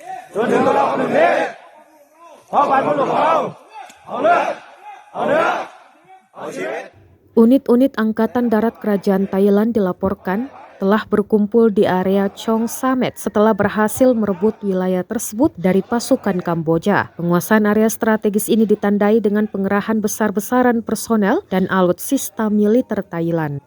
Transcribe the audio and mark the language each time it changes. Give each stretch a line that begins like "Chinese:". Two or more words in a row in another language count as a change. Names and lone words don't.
Thai: จนถึงกระดอกหนึ่งนี้เพราะบรรพบุรุษของเราเอาเลือดเอาเนื้อเอาชีวิต
Indonesian: Unit-unit Angkatan Darat Kerajaan Thailand dilaporkan telah berkumpul di area Chong Samet setelah berhasil merebut wilayah tersebut dari pasukan Kamboja. Penguasaan area strategis ini ditandai dengan pengerahan besar-besaran personel dan alutsista militer Thailand.